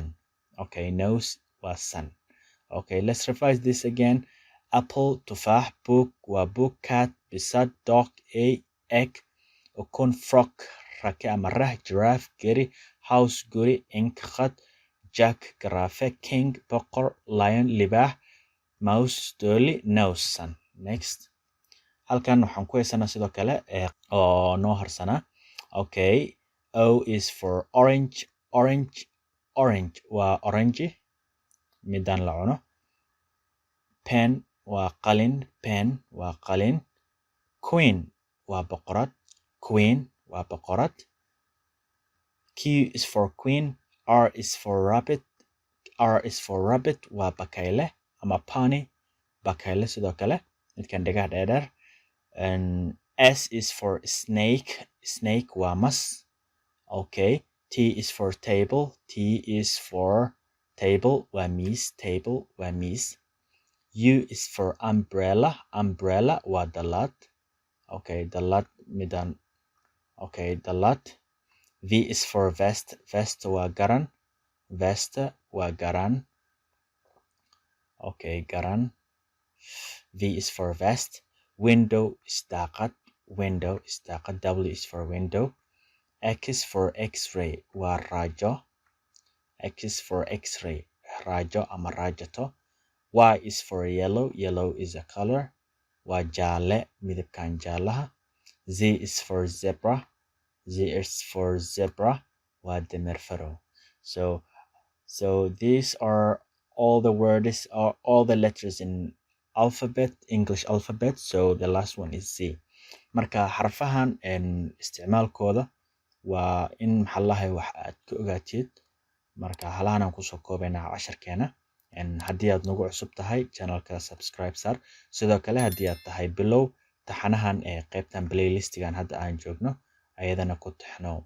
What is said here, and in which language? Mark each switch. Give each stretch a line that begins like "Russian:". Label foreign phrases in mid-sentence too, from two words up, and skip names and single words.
Somali: Okay, nose waa sun.
English: Okay, let's revise this again. Apple, tufaax. Book waa book. Cat, bisad. Dog, egg.
Somali: Ukun, frog, rake ama rah. Giraffe, geri.
English: House,
Somali: guri. Ink, khad. Jack, garaafe. King, boqor. Lion, libaax. Mouse, dooli. Nose, sun. Next. Halkan waxaan ku haysanaa sidoo kale oo noo harsanaa.
English: Okay, O is for orange. Orange.
Somali: Orange waa orange midaan la cuno. Pen waa qalin. Pen waa qalin. Queen waa boqorad. Queen waa boqorad.
English: Q is for queen. R is for rabbit. R is for rabbit
Somali: waa bakayle ama
English: pony.
Somali: Bakayle sidoo kale midkan dhagaha dheer.
English: And S is for snake.
Somali: Snake waa mas.
English: Okay. T is for table. T is for Table
Somali: waa miis.
English: Table
Somali: waa miis.
English: U is for umbrella. Umbrella
Somali: waa dallad. Okay, dallad midaan. Okay, dallad.
English: V is for vest. Vest
Somali: waa garan. Vest waa garan. Okay, garan.
English: V is for vest. Window is daaqad. Window is daaqad. W is for window. X for X-ray
Somali: waa raajo.
English: X for X-ray,
Somali: raajo ama raajato.
English: Y is for yellow. Yellow is a color.
Somali: Waa jaale, midabkan jaalaha.
English: Z is for zebra. Z is for zebra.
Somali: Waa dameer farow.
English: So these are all the words or all the letters in alphabet, English alphabet. So the last one is Z.
Somali: Marka xarfahan isticmaalkooda waa in maxallahay wax aad ka ogaatid. Marka halahan aan kusoo koobaynaa casharkeena. Haddii aad nagu cusub tahay channelka subscribe sar. Sidoo kale haddii aad tahay bilow taxanahan qaybtan playlistigan hadda aan joogno ayadana ku taxnow.